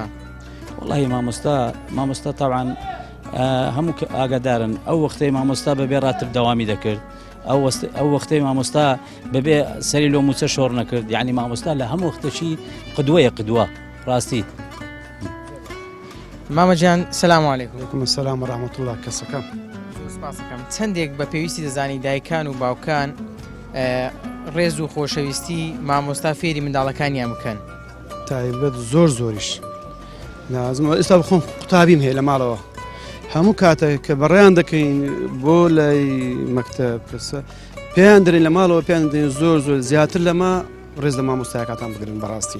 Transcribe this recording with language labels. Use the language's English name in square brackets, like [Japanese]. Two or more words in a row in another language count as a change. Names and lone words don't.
[Central Kurdish] وڵی مامۆستا تاوان هەموو ئاگادارن ئەو وەختەی مامۆستا بەبێ ڕاتر دەوامی دەکرد. ئەو وەختەی مامۆستا بەبێ سەری لۆ موچە شۆڕ نەکرد. یعنی مامۆستا لە هەموو وەختەشی قدوەیە قدوە ڕاستی. مامەجان [Arabic] سەلام علیکم. وعلیکم السلام ورحمة الله. [Central Kurdish] کەسەکەم سپاسەکەم. چەندێک بە پێویستی دەزانی دایکان و باوکان ڕێز و خۆشەویستی مامۆستا فێری منداڵەکانیان بکەن؟ تایبەت زۆر زۆریش لازم. ئێستا بخۆم قوتابیم هەیە لە ماڵەوە هەموو کاتێک کە بەڕێیان دەکەین بۆ لای مەکتەب پێیان دەرین لە ماڵەوە پێیان دەین زۆر زیاتر لەمە ڕێز لە مامۆستایەکاتان بگرن بەڕاستی.